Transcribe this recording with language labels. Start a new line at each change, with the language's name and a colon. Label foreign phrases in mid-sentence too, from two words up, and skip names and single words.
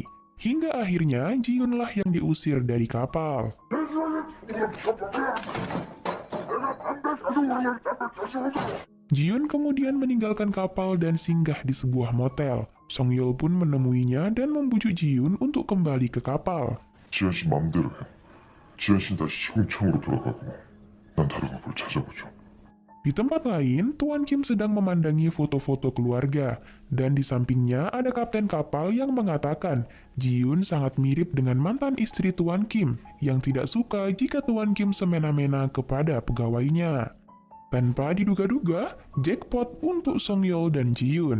Indonesian: Hingga akhirnya, Ji-Yoonlah yang diusir dari kapal. Ji-Yoon kemudian meninggalkan kapal dan singgah di sebuah motel. Song Yeol pun menemuinya dan membujuk Ji-Yoon untuk kembali ke kapal.
Korean: 지현 씨 마음대로 해. 지현 씨는 다시 시궁창으로 돌아가고 난 다른 걸 찾아보죠.
Indonesian: Di tempat lain, Tuan Kim sedang memandangi foto-foto keluarga, dan di sampingnya ada kapten kapal yang mengatakan Ji-Yoon sangat mirip dengan mantan istri Tuan Kim yang tidak suka jika Tuan Kim semena-mena kepada pegawainya. Tanpa diduga-duga, jackpot untuk Song Yeol dan Ji-Yoon.